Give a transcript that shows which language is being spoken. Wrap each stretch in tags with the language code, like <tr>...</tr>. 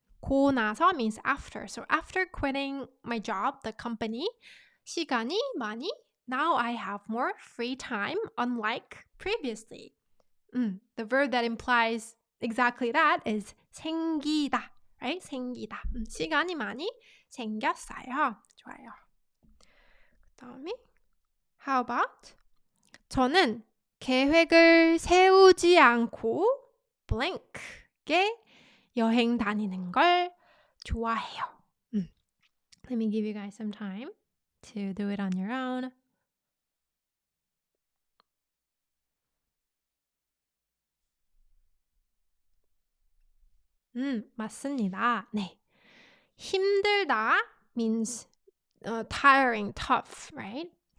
<en>고 나서 means after. So after quitting my job, the company,</en> <ko>시간이 많이,</ko> <en>now I have more free time, unlike previously. The verb that implies exactly that is 생기다, right?</en> <ko>생기다. 시간이 많이 생겼어요. 좋아요. 그다음에</ko> <en>how about</en> <ko>저는 계획을 세우지 않고 blank에 여행 다니는 걸 좋아해요.</ko> <en>Let me give you guys some time to do it on your own.</en> <ko>맞습니다. 네.</ko> <en>힘들다 means tiring, tough, right?</en>